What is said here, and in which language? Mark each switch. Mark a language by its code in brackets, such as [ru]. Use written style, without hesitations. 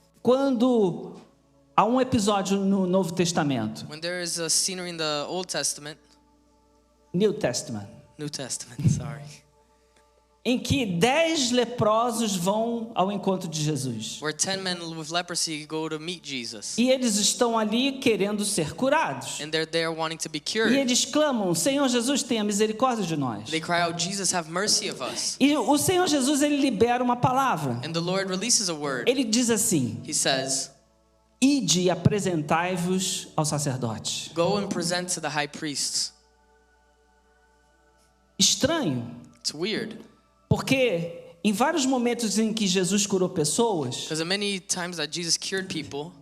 [pt] quando há um episódio no Novo Testamento, [en] when there is a scenery in the Old Testament, New Testament, New Testament, sorry, [pt] em que 10 leprosos vão ao encontro de Jesus. [en] where 10 men with leprosy go to meet Jesus. [pt] E eles estão ali querendo ser curados. [en] And they're there wanting to be [pt] E [en] cured. [pt] eles clamam: Senhor Jesus, tenha misericórdia de nós. [en] They cry out, Jesus, have mercy of us. [pt] E o Senhor Jesus, ele libera uma palavra. [en] And the Lord releases a word. [pt] Ele diz assim: [en] He says, [pt] ide e apresentai-vos ao sacerdote. [en] go and present to the high priests. [pt] Estranho, [en] It's weird. [pt] porque em vários momentos em que Jesus curou pessoas, [en] Because many times that Jesus cured people,